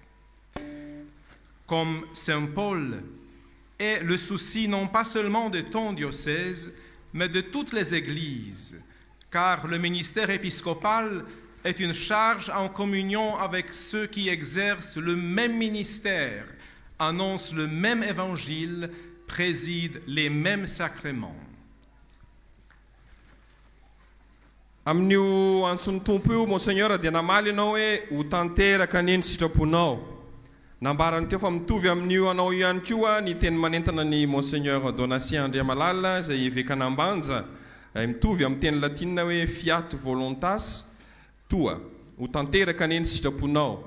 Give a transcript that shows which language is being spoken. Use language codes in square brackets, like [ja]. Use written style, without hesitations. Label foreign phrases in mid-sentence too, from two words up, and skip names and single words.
[fr] Comme Saint Paul est le souci non pas seulement de ton diocèse, mais de toutes les églises, car le ministère épiscopal est une charge en communion avec ceux qui exercent le même ministère, annoncent le même évangile, président les mêmes sacrements. [mg] Amin'io antsony tompo io monseigneur dia namaly ianao hoe ho tanteraka neny sitraponao. Nambarany teo fa mitovy amin'io anao ihany koa ny teny manentana ny monseigneur Donatien Andriamalala izay évêque an'Ambanja mitovy amin'ny teny latina hoe [la] fiat voluntas tua, [mg] ho tanteraka neny sitraponao.